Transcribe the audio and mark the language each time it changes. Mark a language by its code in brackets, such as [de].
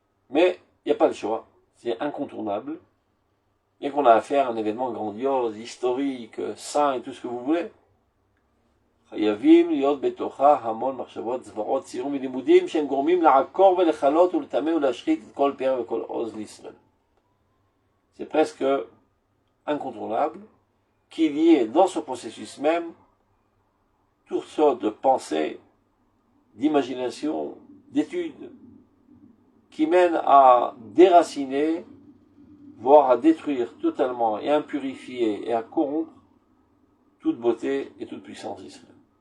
[fr] Mais il n'y a pas le choix, c'est incontournable, bien qu'on a affaire à un événement grandiose, historique, saint et tout ce que vous voulez. [he] חייבים להיות בתוכה המון מחשבות, זוועות, ציורים ולימודים שהם גורמים לעקור ולחלות ולטמא ולהשחית את כל פר וכל עוז לישראל. [fr] C'est presque incontournable qu'il y ait dans ce processus même toutes sortes de pensées, d'imagination, d'études qui mènent à déraciner, voire à détruire totalement et à impurifier et à corrompre toute beauté et toute puissance d'Israël.